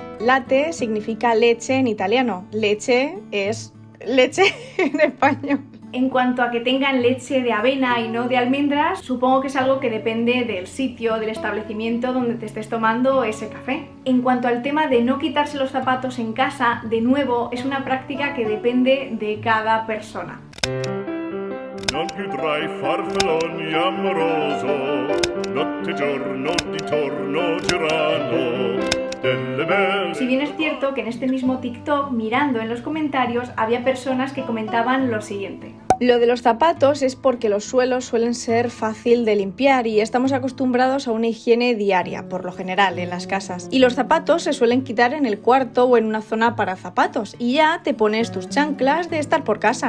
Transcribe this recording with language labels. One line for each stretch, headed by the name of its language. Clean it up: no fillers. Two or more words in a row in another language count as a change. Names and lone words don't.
Spanish: Latte significa leche en italiano. Leche es leche en español. En cuanto a que tengan leche de avena y no de almendras, supongo que es algo que depende del sitio, del establecimiento donde te estés tomando ese café. En cuanto al tema de no quitarse los zapatos en casa, de nuevo, es una práctica que depende de cada persona.
Italian: Non più tra i farfalloni amoroso, notte giorno di torno girano.
Spanish: Si bien es cierto que en este mismo TikTok, mirando en los comentarios, había personas que comentaban lo siguiente: lo de los zapatos es porque los suelos suelen ser fácil de limpiar y estamos acostumbrados a una higiene diaria, por lo general, en las casas. Y los zapatos se suelen quitar en el cuarto o en una zona para zapatos y ya te pones tus chanclas de estar por casa.